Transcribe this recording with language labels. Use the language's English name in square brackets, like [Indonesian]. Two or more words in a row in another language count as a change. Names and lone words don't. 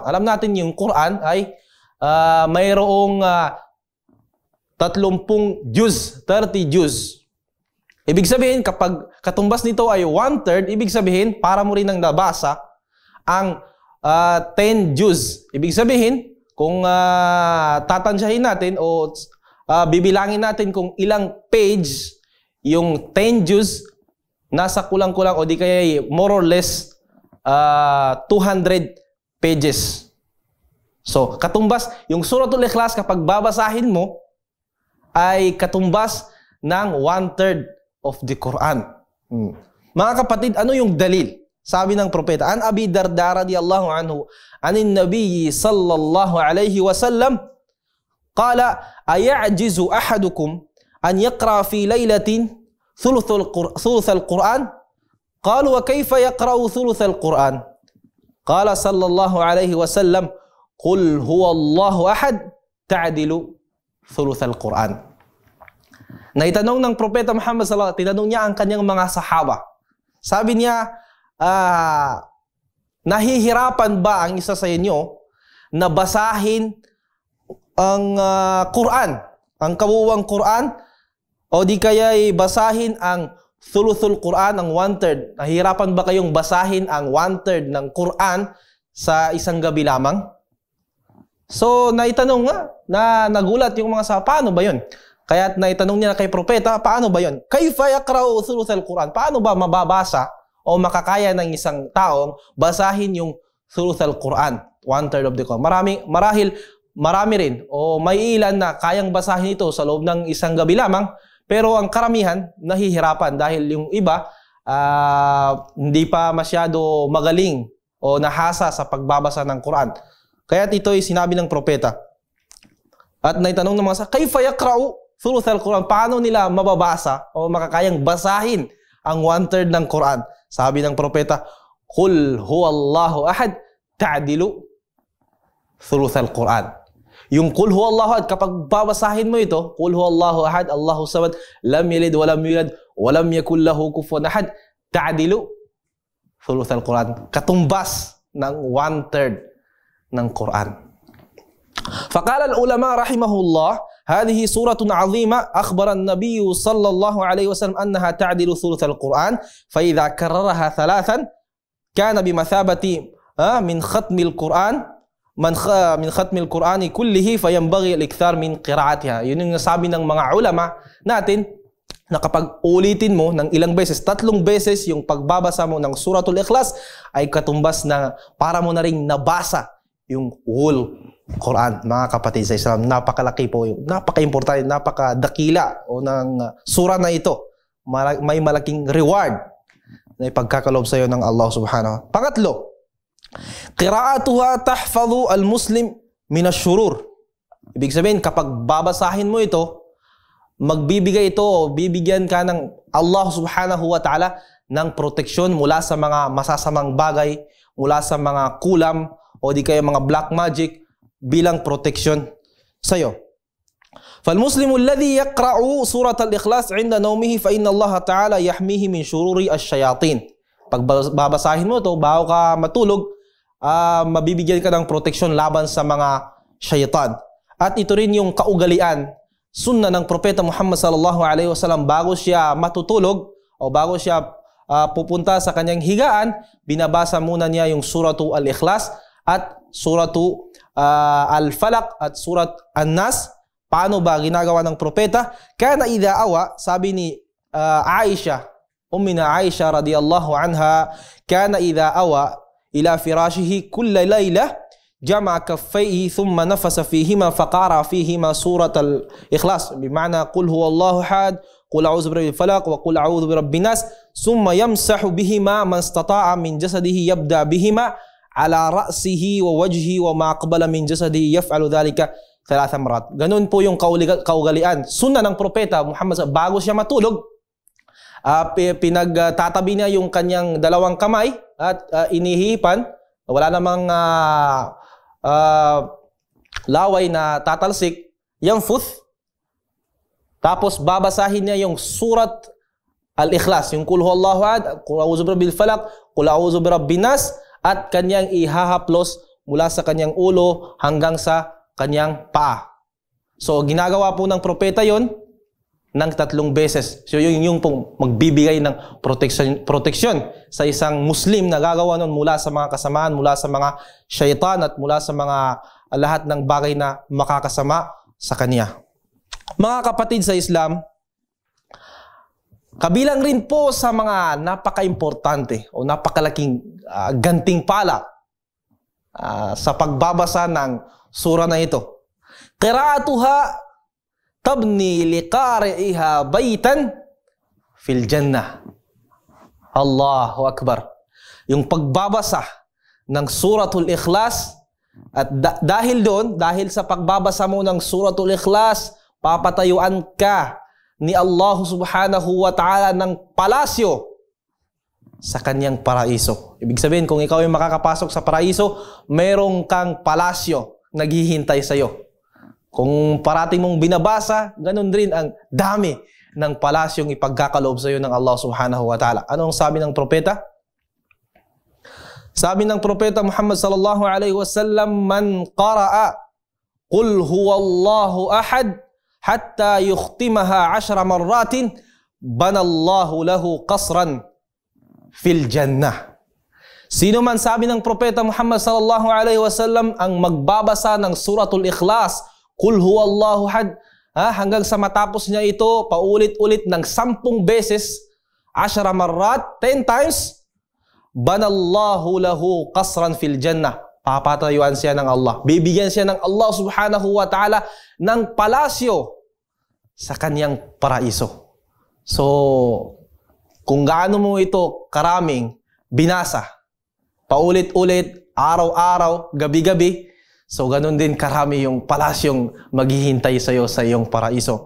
[Filipino] Alam natin yung Quran ay mayroong 30 juz, 30 juz. Ibig sabihin, kapag katumbas nito ay 1/3, ibig sabihin, para mo rin nang nabasa ang 10 juz. Ibig sabihin, kung tatansyahin natin o bibilangin natin kung ilang page yung 10 juz, nasa kulang-kulang o di kaya [English] more or less 200 pages. [Filipino] So, katumbas, yung Suratul Ikhlas kapag babasahin mo ay katumbas ng 1/3 [English] of the Quran. [Filipino] Mga kapatid, ano yung dalil? Sabi ng propeta, [Arabic] عن أبي الدرداء رضي الله عنه عن النبي صلى الله عليه وسلم قال أيعجز أحدكم أن يقرأ في ليلة ثلث القرآن? قالوا وكيف يقرأ ثلث القرآن؟ قال صلى الله عليه وسلم قل هو الله أحد تعدل ثلث القرآن. [Filipino] Naitanong ng propeta Muhammad [Arabic] صلى الله عليه وسلم, [Filipino] tinanong niya ang kanyang mga sahaba. Sabi niya, nahihirapan ba ang isa sa inyo na basahin ang Quran, ang kabuuang Quran, o di kaya basahin ang [Arabic] ثلث القرآن, [Filipino] ang 1/3? Nahihirapan ba kayong basahin ang 1/3 ng Quran sa isang gabi lamang? So, naitanong nga, na nagulat yung mga sahaba, paano ba yun? Kaya naitanong niya kay propeta, paano ba yun? [Arabic] كيف يقرأ ثلث القرآن? [Filipino] Paano ba mababasa o makakaya ng isang taong basahin yung [Arabic] ثلث القرآن, [Filipino] 1/3 [English] of the Quran? [Filipino] Marami rin o may ilan na kayang basahin ito sa loob ng isang gabi lamang, pero ang karamihan nahihirapan dahil yung iba hindi pa masyado magaling o nahasa sa pagbabasa ng Quran. Kaya ito ay sinabi ng propeta. At naitanong ng mga [Arabic] كيف يقرأ ثلث القرآن? [Filipino] Paano nila mababasa o makakayang basahin ang 1/3 ng Quran? Sabi ng propeta, [Arabic] قل هو الله أحد تعدل ثلث القرآن. Yung قل هو الله أحد, [Filipino] kapag babasahin mo ito, [Arabic] قل هو الله أحد الله الصمد لم يلد ولم يولد ولم يكن له كفوا أحد تعدل ثلث القرآن. [Filipino] Katumbas ng 1/3 ng Quran. [Arabic] فقال العلماء رحمهم الله هذه سورة عظيمة أخبر النبي صلى الله عليه وسلم أنها تعدل ثلث القرآن فإذا كررها ثلاثا كان بمثابة من ختم القرآن من ختم القرآن كله فينبغي الإكثار من قراءتها. [Filipino] Yun yung nasabi ng mga ulama natin na kapag ulitin mo ng ilang beses, 3 beses yung pagbabasa mo ng Suratul Ikhlas ay katumbas na para mo na ring nabasa yung whole Quran. Mga kapatid sa Islam, napakalaki po, napaka-importante, napakadakila o ng sura na ito. May malaking reward na ipagkakaloob sa iyo ng [Arabic] الله سبحانه. Pangatlo, قراءتها تحفظ المسلم من الشرور. [Filipino] Ibig sabihin, kapag babasahin mo ito, magbibigay ito o bibigyan ka ng Allah [Arabic] سبحانه وتعالى [Filipino] ng proteksyon mula sa mga masasamang bagay, mula sa mga kulam o di kaya mga [English] black magic [Filipino] bilang proteksyon sa iyo. [Arabic] فالمسلم الذي يقرأ سورة الإخلاص عند نومه فإن الله تعالى يحميه من شرور الشياطين. [Filipino] Pag babasahin mo ito bago ka matulog, mabibigyan ka ng proteksyon laban sa mga syaitan. At ito rin yung kaugalian, sunna ng Propeta Muhammad [Arabic] صلى الله عليه وسلم, [Filipino] bago siya matutulog o bago siya pupunta sa kanyang higaan, binabasa muna niya yung Suratu Al-Ikhlas at Suratu Al-Falaq at Surat An-Nas. Paano ba ginagawa ng propeta? [Arabic] كان إذا أوى, [Filipino] sabi ni Aisha, [Arabic] أمنا عائشة رضي الله عنها كان إذا أوى إلى فراشه كل ليلة جمع كفيه ثم نفث فيهما فقرأ فيهما سورة الإخلاص, بمعنى قل هو الله أحد قل أعوذ برب الفلق وقل أعوذ برب الناس ثم يمسح بهما ما استطاع من جسده يبدأ بهما على رأسه ووجهه وما أقبل من جسده يفعل ذلك 3 مرات. [Filipino] Ganun po yung kaugalian. Sunna ng propeta Muhammad, bago siya matulog, pinagtatabi niya yung kanyang 2 kamay at inihipan. Wala namang laway na tatalsik. Yanfuth. Tapos babasahin niya yung Surat Al-Ikhlas, [Arabic] yung قل هو الله أحد قل أعوذ برب الفلق قل أعوذ برب الناس, [Filipino] at kanyang ihahaplos mula sa kanyang ulo hanggang sa kanyang paa. So, ginagawa po ng propeta yon ng 3 beses. So, yung pong magbibigay ng proteksyon sa isang Muslim na gagawa nun mula sa mga kasamaan, mula sa mga syaitan at mula sa mga lahat ng bagay na makakasama sa kanya. Mga kapatid sa Islam, kabilang rin po sa mga napaka-importante o napakalaking gantimpala sa pagbabasa ng sura na ito. [Arabic] قراءتها تبني لقارئها بيتا في الجنة. الله أكبر. [Filipino] Yung pagbabasa ng Suratul Ikhlas, at dahil doon, dahil sa pagbabasa mo ng Suratul Ikhlas, papatayuan ka ni Allah [Arabic] سبحانه وتعالى [Filipino] ng palasyo sa kanyang paraiso. Ibig sabihin, kung ikaw ay makakapasok sa paraiso, merong kang palasyo naghihintay sa iyo. Kung parating mong binabasa, ganun rin ang dami ng palasyong ipagkakaloob sa iyo ng Allah [Arabic] سبحانه وتعالى. [Filipino] Ano ang sabi ng propeta? Sabi ng propeta Muhammad [Arabic] صلى الله عليه وسلم من قرأ قل هو الله أحد حتى يختمها 10 مرات بنى الله له قصرا في الجنة. [Filipino] Sino man, sabi ng propeta Muhammad [Arabic] صلى الله عليه وسلم, [Filipino] ang magbabasa ng Suratul Ikhlas, [Arabic] قل هو الله أحد, [Filipino] hanggang sa matapos niya ito, paulit-ulit ng 10 beses, 10 marrat, 10 times, [Arabic] بنى الله له قصرا في الجنة. [Filipino] Papatayuan siya ng Allah. Bibigyan siya ng Allah [Arabic] سبحانه وتعالى [Filipino] ng palasyo sa kanyang paraiso. So, kung gaano mo ito karaming binasa, paulit-ulit, araw-araw, gabi-gabi, so ganun din karami yung palasyong maghihintay sa iyo sa iyong paraiso.